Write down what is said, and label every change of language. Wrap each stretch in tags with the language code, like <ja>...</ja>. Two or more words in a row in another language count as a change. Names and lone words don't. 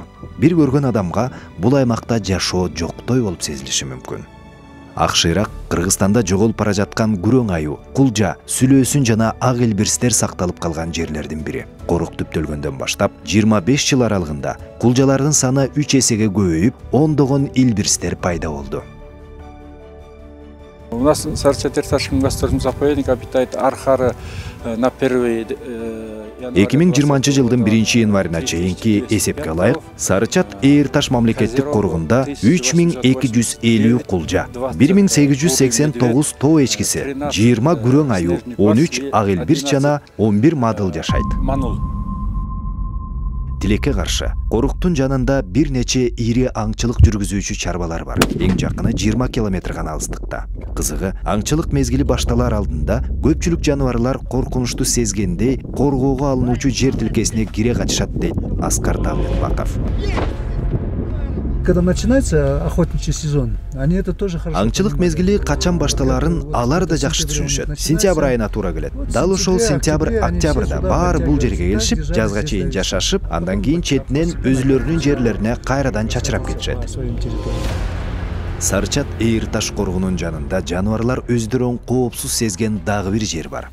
<ky>Бир көргөн адамга бул аймакта жашоо жоктой болуп сезилиши мүмкүн. Ак шыйрак Кыргызстанда жоголуп бара жаткан күрөң аю, кулжа, сүлөөсүн жана ак элбирстер сакталып калган жерлердин бири. Корук түптөлгөндөн баштап 25 жыл аралыгында кулжалардын саны 3 эсеге көбөйүп, ондогон элбирстер пайда болду.</ky> <ru>У нас в Сарычат-Эйрташском государственном заповеднике обитает архары на первый</ru> <ky>2020-жылдын 1-январына чейинки эсепке ылайык Сарычат Эйрташ мамлекеттик коргунда 3250 кулжа, 1889 тоо эчкиси, 20 күрөң аю, 13 ак элбирс жана 11 мадыл жашайт. Тилекке каршы, коруктун жанында бир нече ири аңчылык жүргүзүүчү чарбалар бар. Эң жакыны 20 километр гана алыстыкта. Кызыгы, аңчылык мезгили башталар алдында көпчүлүк жаныбарлар коркунучту сезгендей коргоого алынуучу жер тилкесине кире качышат дейт Аскар Давлетбаков.</ky> <ru>Когда начинается охотничий сезон, они это тоже хорошо.</ru> <ky>Аңчылык мезгили качан башталарын алар да жакшы түшүнүшөт. Сентябрь айына туура келет. Дал ошол сентябрь-октябрда баары бул жерге келишип, жазга чейин жашашып, андан кийин четинен өзүлөрүнүн жерлерине кайрадан чачырап кетишет. Сарычат Эйрташ коргунун жанында жаныбарлар өздөрүн коопсуз сезген дагы бир жер бар.</ky>